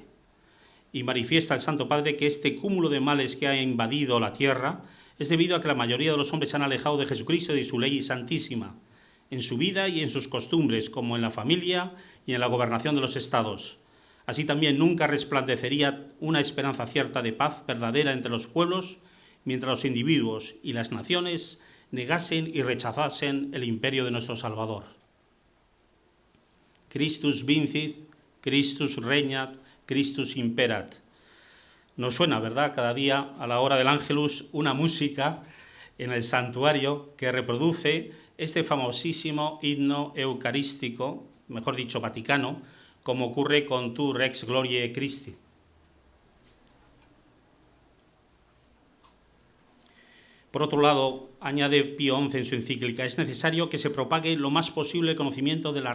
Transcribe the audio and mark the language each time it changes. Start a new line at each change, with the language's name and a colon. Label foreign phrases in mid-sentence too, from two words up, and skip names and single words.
Spanish: Y manifiesta el Santo Padre que este cúmulo de males que ha invadido la tierra es debido a que la mayoría de los hombres se han alejado de Jesucristo y de su ley santísima, en su vida y en sus costumbres, como en la familia y en la gobernación de los estados. Así también nunca resplandecería una esperanza cierta de paz verdadera entre los pueblos, mientras los individuos y las naciones negasen y rechazasen el imperio de nuestro Salvador.
Latin: Christus vincit, Christus regnat, Christus imperat.
Spanish: Nos suena, ¿verdad?, cada día a la hora del Ángelus una música en el santuario que reproduce este famosísimo himno eucarístico, mejor dicho, vaticano, como ocurre con Tu Rex Gloriae Christi. Por otro lado, añade Pío XI en su encíclica, es necesario que se propague lo más posible el conocimiento de la